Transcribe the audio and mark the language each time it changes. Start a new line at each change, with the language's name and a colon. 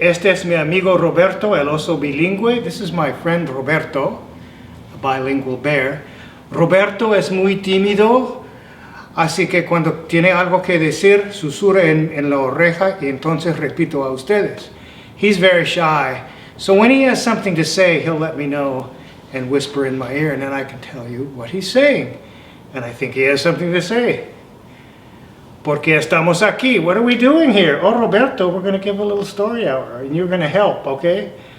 Spanish: Este es mi amigo Roberto, el oso bilingüe.
English: This is my friend Roberto, a bilingual bear.
Spanish: Roberto es muy tímido, así que cuando tiene algo que decir, susurra en la oreja y entonces repito a ustedes.
English: He's very shy, so when he has something to say, he'll let me know and whisper in my ear, and then I can tell you what he's saying. And I think he has something to say. Porque estamos aquí. What are we doing here? Oh, Roberto, we're going to give a little story hour, and you're going to help, okay?